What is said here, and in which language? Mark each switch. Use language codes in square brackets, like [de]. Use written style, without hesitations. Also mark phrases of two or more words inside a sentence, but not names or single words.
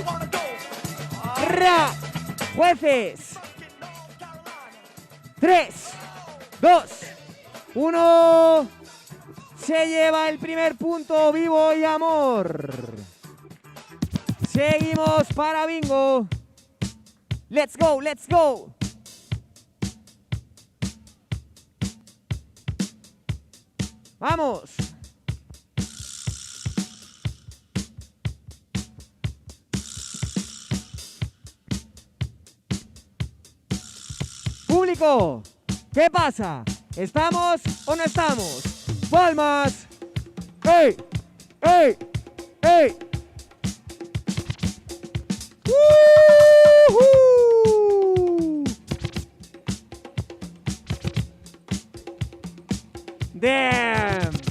[es] Ra. Jueces. 3, 2, 1. Se lleva el primer punto Vivo y Amor. Seguimos para Bingo. [en] Let's go, let's go. [es] Vamos. Público, ¿qué pasa? ¿Estamos o no estamos? ¡Palmas! ¡Ey! ¡Ey! ¡Ey! ¡Woohoo! ¡Damn!